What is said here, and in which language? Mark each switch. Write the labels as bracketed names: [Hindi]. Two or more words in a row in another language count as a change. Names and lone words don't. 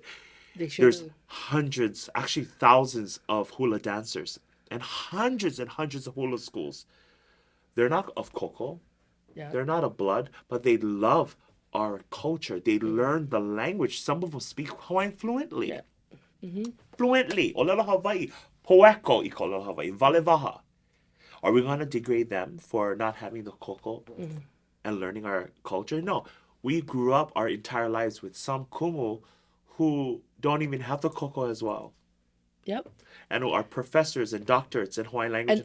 [English] There's hundreds, actually thousands of hula dancers and hundreds of hula schools. They're not of KOKO. They're not of blood, but they love our culture. They learn the language. Some of them speak Hawaiian fluently. Fluently. [Hawaiian] ʻŌlelo Hawaii. Poeko I ʻŌlelo Hawaii. Valevaha. [English] Are we going to degrade them for not having the KOKO and learning our culture? No. We grew up our entire lives with some kumu who don't even have the KOKO as well. Yep. And are professors and doctorates in Hawaiian language